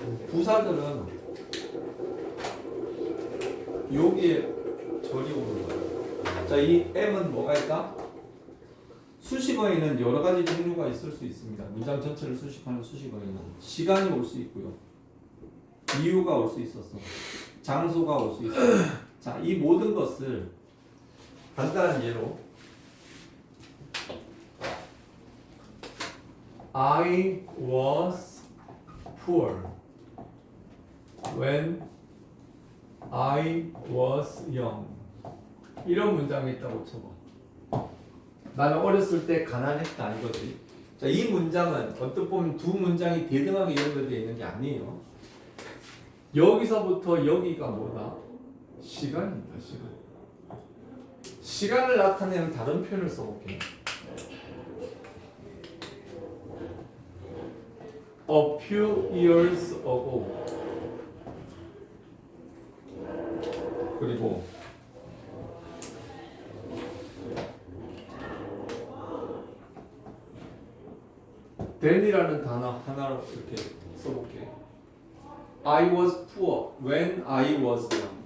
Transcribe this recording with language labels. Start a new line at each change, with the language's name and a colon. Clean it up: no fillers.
Korean: 부사절은 여기에 절이 오는 거야. 자, 이 M은 뭐가 있다? 수식어에는 여러 가지 종류가 있을 수 있습니다. 문장 전체를 수식하는 수식어에는 시간이 올 수 있고요. 이유가 올 수 있었어. 장소가 올 수 있어. 자, 이 모든 것을 간단한 예로
English: I was poor when I was young.
Korean: 이런 문장이 있다고 쳐봐. 나는 어렸을 때 가난했다 이거지. 자, 이 문장은 어떻게 보면 두 문장이 대등하게 연결되어 있는 게 아니에요. 여기서부터 여기가 뭐다? 시간입니다. 시간. 시간을 나타내는 다른 표현을 써볼게요.
English: A few years ago.
Korean: 그리고 then이라는 단어 하나로 이렇게 써볼게.
English: I was poor when I was young.